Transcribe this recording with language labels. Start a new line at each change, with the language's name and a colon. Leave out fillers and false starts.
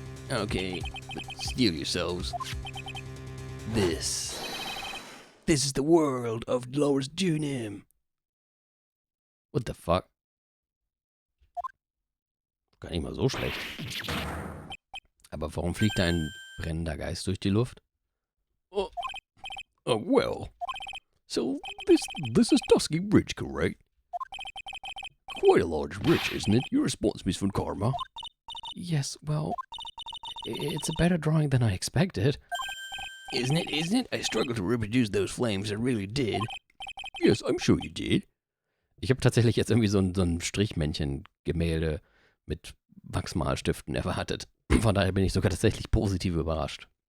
English: Okay, but steel yourselves. This is the world of Laurie's Dunham. What the fuck?
German: Gar nicht mal so schlecht. Aber warum fliegt da ein brennender Geist durch die Luft?
English: Oh, well. So, this is Dusky Bridge, correct? Quite a large bridge, isn't it? You're responsible for karma. Yes, well, it's a better drawing than I expected. Isn't it? I struggled to reproduce those flames, I really did. Yes, I'm sure you did.
German: Ich habe tatsächlich jetzt irgendwie so ein Strichmännchen-Gemälde mit Wachsmalstiften erwartet. Von daher bin ich sogar tatsächlich positiv überrascht.